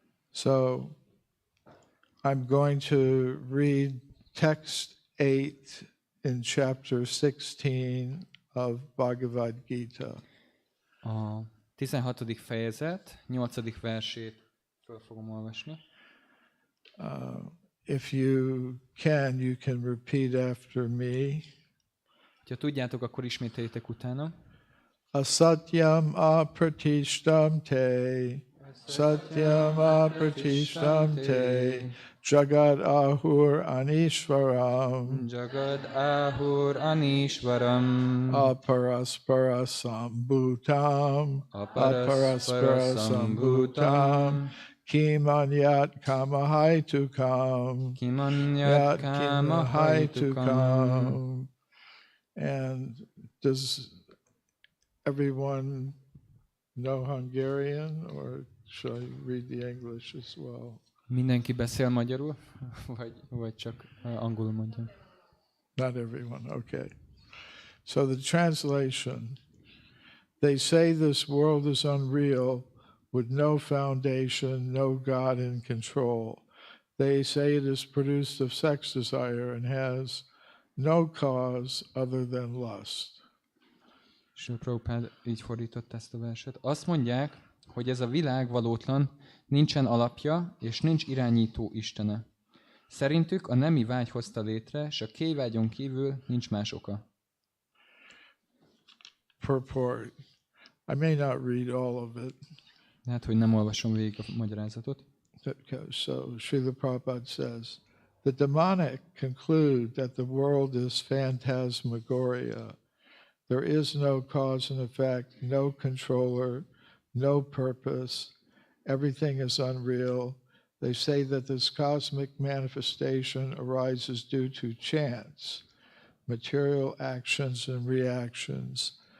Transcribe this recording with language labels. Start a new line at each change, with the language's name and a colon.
English: So I'm going to read text 8 in chapter 16 of Bhagavad Gita.
Hungarian: A 16. fejezet, 8. versét föl fogom olvasni.
English: If you can repeat after me.
Hungarian: Ha tudjátok, akkor ismételjétek utána.
Sanskrit: Asatyam apratishtam te, satyam apratishtam te, jagad ahur anishvaram, Jagad ahur anishvaram, aparaspara sambhutam, aparaspara sambhutam, kimanyat kamahaitukam, kimanyat kamahaitukam.
English: And does everyone know Hungarian, or should I read the English as well?
Hungarian: Mindenki beszél magyarul, vagy csak angolul mondjam?
English: Not everyone, okay. So the translation, they say this world is unreal with no foundation, no God in control. They say it is produced of sex desire and has no cause other than lust.
Hungarian: És Prabhupád így fordított ezt a verset. Azt mondják, hogy ez a világ valótlan, nincsen alapja, és nincs irányító istene. Szerintük a nemi vágy hozta létre, és a kéjvágyon kívül nincs más oka.
English: Purport. I may not read all of it.
Hungarian: Hát, hogy nem olvasom végig a magyarázatot.
English: So Srila Prabhupada says, the demonic conclude that the world is phantasmagoria. There is no cause and effect, no controller, no purpose. Everything is unreal. They say that this cosmic manifestation arises due to chance, material actions and reactions.